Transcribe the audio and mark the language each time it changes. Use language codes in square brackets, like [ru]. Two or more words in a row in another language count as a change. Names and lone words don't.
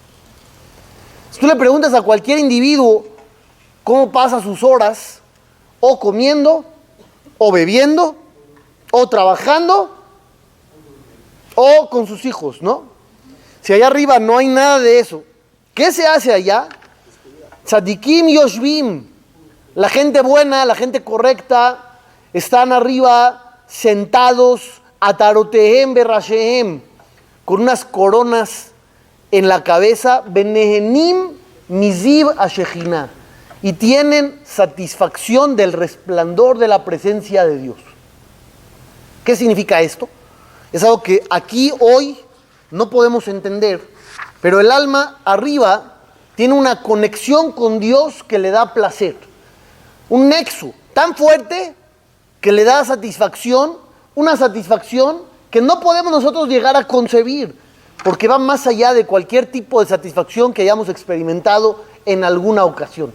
[es] Si tú le preguntas a cualquier individuo cómo pasa sus horas, o comiendo, o bebiendo, o trabajando, o con sus hijos, ¿no? Si allá arriba no hay nada de eso, ¿qué se hace allá? [he] צדיקים יושבים, [es] la gente buena, la gente correcta, están arriba sentados, [he] עטרותיהם בראשיהם, [es] con unas coronas en la cabeza, [he] נהנים מזיו השכינה, [es] y tienen satisfacción del resplandor de la presencia de Dios. ¿Qué significa esto? Es algo que aquí hoy no podemos entender, pero el alma arriba tiene una conexión con Dios que le da placer, un nexo tan fuerte que le da satisfacción, una satisfacción que no podemos nosotros llegar a concebir, porque va más allá de cualquier tipo de satisfacción que hayamos experimentado en alguna ocasión.